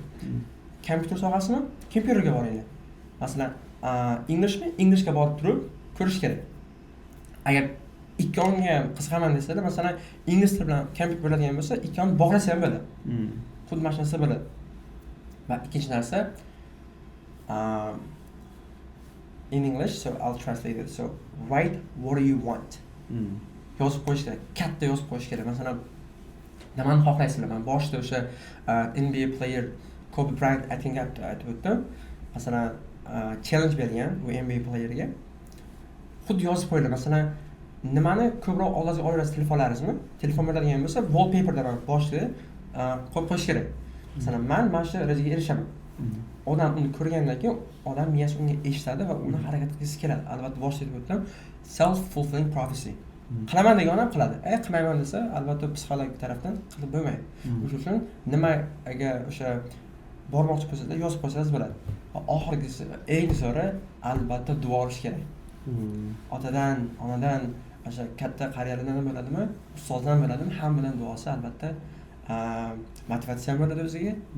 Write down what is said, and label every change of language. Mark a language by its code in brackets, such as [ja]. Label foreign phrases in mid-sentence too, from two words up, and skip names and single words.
[uz] Kompyuter sohasimi, kompyuterga boringlar. Masalan, Englishga borib turib ko'rish kerak. Agar ikkovga ham qiziqaman desalar, masalan, ingliz tili bilan kompyuter bo'ladigan bo'lsa, ikkovini bog'lasa ham bo'ladi. Xuddi mana shu narsa bo'ladi. Va ikkinchi narsa, [en] in English, so I'll translate it. So, write what do you want? [uz] Yozib qo'yish kerak, katta yozib qo'yish kerak. Masalan, nimani xohlaysizlar? Men boshida o'sha NBA player Kobe Bryant aytib o'tdim. Masalan, challenge bergan bu NBA playerga. xuddi yozib qo'yiladi. Masalan, nimani ko'proq oldingizga olasiz telefonlaringizmi? Telefon bo'ladigan bo'lsa, wallpaperdan boshqa qo'yib qo'yish kerak. Masalan, mana shu rejaga erishaman. Odam uni ko'rgandan keyin odam miyasi unga eshitadi va uni harakat qilgisi keladi. Albatta boshida aytib o'tdim, [en] self fulfilling prophecy. [uz] Qilaman degan odam qiladi. Qilmayman desa, albatta psixologik tarafdan qilib bo'lmaydi. O'sha uchun nimaga o'sha bormoqchi bo'lsangiz, yozib qo'ysangiz bo'ladi. Oxirgisi, eng zo'ri albatta duo olish kerak. Otadan, onadan, o'sha katta qariyalardan bo'ladimi, ustozdan bo'ladimi, hammadan duosi albatta motivatsiya bo'ladi o'ziga.